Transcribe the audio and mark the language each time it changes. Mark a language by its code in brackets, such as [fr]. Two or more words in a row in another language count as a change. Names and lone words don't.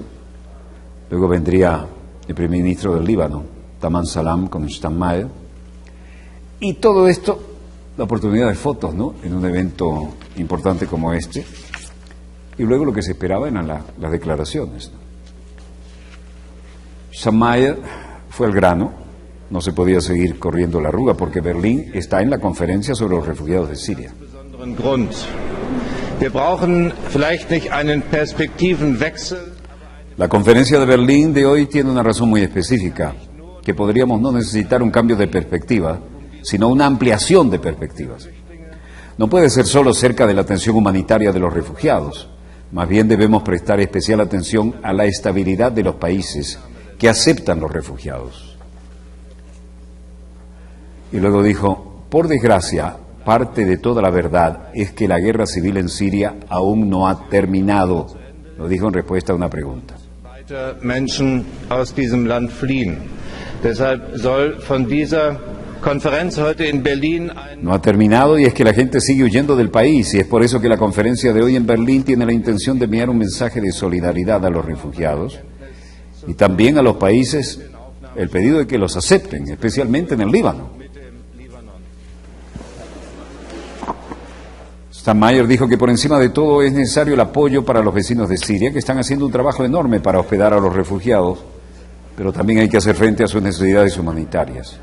[es] Luego vendría el primer ministro del Líbano, Taman Salam, con Steinmeier, y todo esto, la oportunidad de fotos, ¿no?, en un evento importante como este, y luego lo que se esperaba eran las declaraciones, ¿no? Steinmeier fue al grano, no se podía seguir corriendo la arruga porque Berlín está en la conferencia sobre los refugiados de Siria. [de] Wir brauchen vielleicht nicht einen Perspektivenwechsel. [es] La conferencia de Berlín de hoy tiene una razón muy específica, que podríamos no necesitar un cambio de perspectiva, sino una ampliación de perspectivas. No puede ser solo cerca de la atención humanitaria de los refugiados, más bien debemos prestar especial atención a la estabilidad de los países que aceptan los refugiados. Y luego dijo, por desgracia, parte de toda la verdad es que la guerra civil en Siria aún no ha terminado, lo dijo en respuesta a una pregunta. [de] Menschen aus diesem Land fliehen. Deshalb soll von dieser Konferenz heute in Berlin [es] No ha terminado y es que la gente sigue huyendo del país y es por eso que la conferencia de hoy en Berlín tiene la intención de enviar un mensaje de solidaridad a los refugiados y también a los países el pedido de que los acepten, especialmente en el Líbano. Steinmeier dijo que por encima de todo es necesario el apoyo para los vecinos de Siria, que están haciendo un trabajo enorme para hospedar a los refugiados, pero también hay que hacer frente a sus necesidades humanitarias.